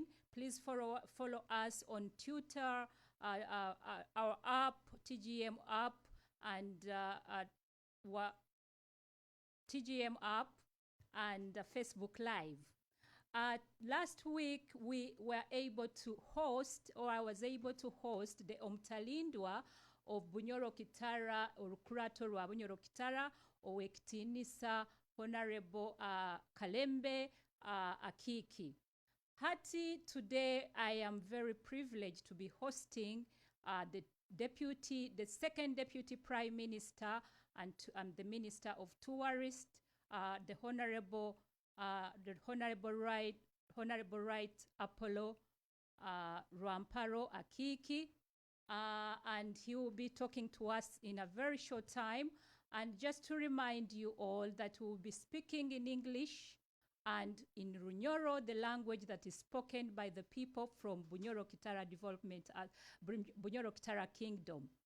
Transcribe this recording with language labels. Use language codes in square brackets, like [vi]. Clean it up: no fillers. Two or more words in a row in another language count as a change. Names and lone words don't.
[en] Please follow us on Twitter, our app, TGM app, and TGM app, and Facebook Live. Last week, we were able to host, or I was able to host, the Omtalindwa of Bunyoro Kitara, or [nyo] Kurato rwa [en] Bunyoro Kitara, Owekitinisa Honorable Kalembe Akiiki. Hati, today I am very privileged to be hosting the second Deputy Prime Minister and the Minister of Tourists, the Honorable Right Apollo Rwamparo Akiiki, and he will be talking to us in a very short time And just to remind you all that we'll be speaking in English and in Runyoro, the language that is spoken by the people from Bunyoro Kitara Development, Bunyoro Kitara Kingdom.